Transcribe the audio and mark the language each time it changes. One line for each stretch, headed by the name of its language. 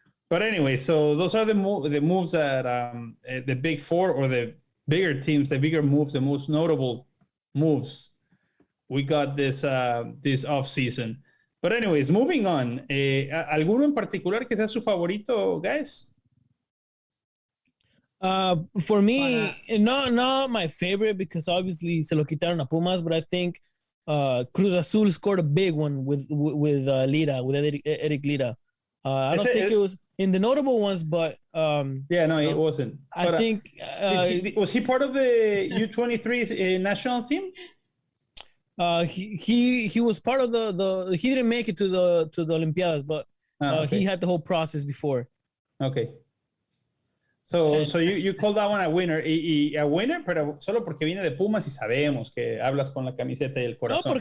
English: But anyway, so those are the moves that the big four or the bigger teams, the bigger moves, the most notable moves we got this off season. But anyways, moving on.
Spanish: ¿Alguno en particular que sea su favorito, guys?
English: For me, not my favorite, because obviously
Spanish: se lo quitaron a Pumas,
English: but I think Cruz Azul scored a big one with Lira, with Eric Lira. I don't think it was in the notable ones, but it wasn't. I think was he part of the U23 national team? He was part of the he didn't make it to the Olympiadas, but he had the whole process before. Okay. So you call that one a winner,
Spanish: y a winner, pero solo porque viene de Pumas y sabemos que hablas con la camiseta y el corazón.